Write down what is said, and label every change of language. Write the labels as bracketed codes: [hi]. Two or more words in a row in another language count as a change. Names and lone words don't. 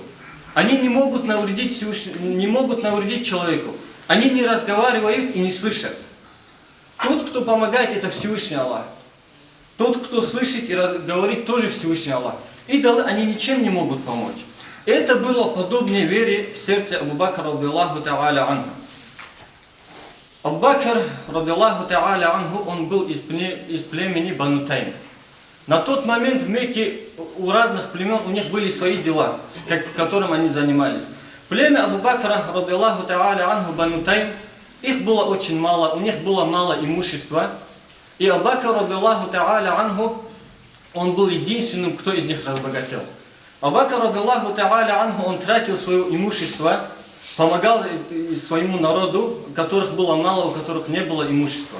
[ru] Они не могут навредить человеку. Они не разговаривают и не слышат. Тот, кто помогает, это Всевышний Аллах. Тот, кто слышит и говорит, тоже Всевышний Аллах. Идолы, они ничем не могут помочь. Это было подобнее вере в сердце Абу Бакра [ar] رضي الله تعالى عنه. أبو بكر رضي الله تعالى عنه, [ru] он был из племени Бану Тайм. На тот момент в Мекке у разных племен у них были свои дела, которым они занимались. Племя Абу Бакра [ar] رضي الله تعالى عنه, [ru] Бану Тайм, их было очень мало, у них было мало имущества. И Абу Бакр [ar] رضي الله تعالى عنه, [ru] он был единственным, кто из них разбогател. Абу Бакр [ar] رضي الله تعالى عنه, [ru] он тратил свое имущество, помогал своему народу, у которых было мало, у которых не было имущества.